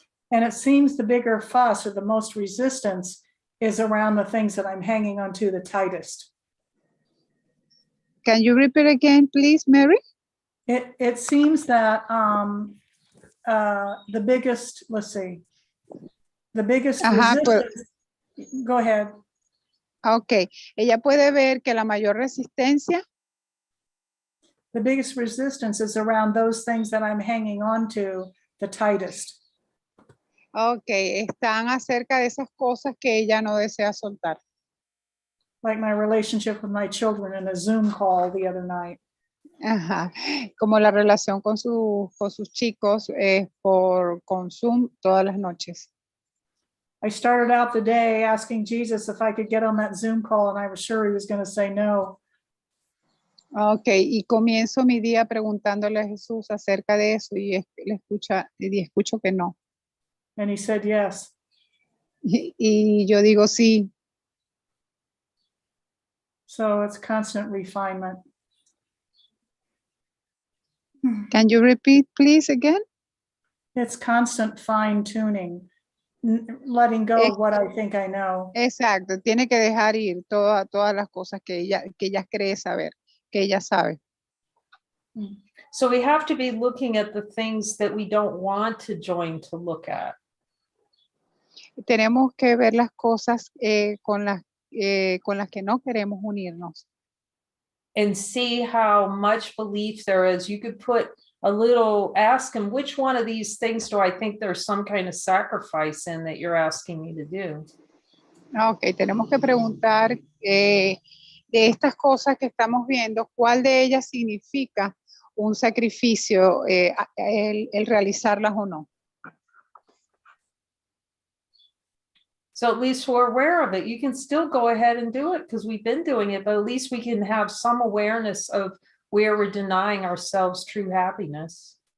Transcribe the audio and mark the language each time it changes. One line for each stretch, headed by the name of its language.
English: And it seems the bigger fuss or the most resistance is around the things that I'm hanging on to the tightest. Can you repeat again, please, Mary? It seems that the biggest, let's see, the biggest resistance, go ahead.
Spanish: Ok, ella puede ver que la mayor resistencia,
English: The biggest resistance is around those things that I'm hanging on to the tightest.
Spanish: ok, están acerca de esas cosas que ella no desea soltar.
English: Like my relationship with my children in a Zoom call the other night.
Spanish: Ajá. Como la relación con sus chicos con Zoom todas las noches.
English: I started out the day asking Jesus if I could get on that Zoom call, and I was sure he was going to say no.
Spanish: Ok, y comienzo mi día preguntándole a Jesús acerca de eso y escucho que no.
English: And he said yes.
Spanish: Y yo digo sí.
English: So it's constant refinement. Can you repeat, please, again? It's constant fine tuning, letting go of what I think I know.
Spanish: Exacto, tiene que dejar ir todas las cosas que ella cree saber, que ella sabe.
English: So we have to be looking at the things that we don't want to join to look at.
Spanish: Tenemos que ver las cosas con las que no queremos unirnos.
English: And see how much belief there is. You could ask him, which one of these things do I think there's some kind of sacrifice in that you're asking me to do?
Spanish: Ok, tenemos que preguntar de estas cosas que estamos viendo, ¿cuál de ellas significa un sacrificio, el realizarlas o no?
English: So at least we're aware of it. You can still go ahead and do it because we've been doing it, but at least we can have some awareness of where we're denying ourselves true happiness.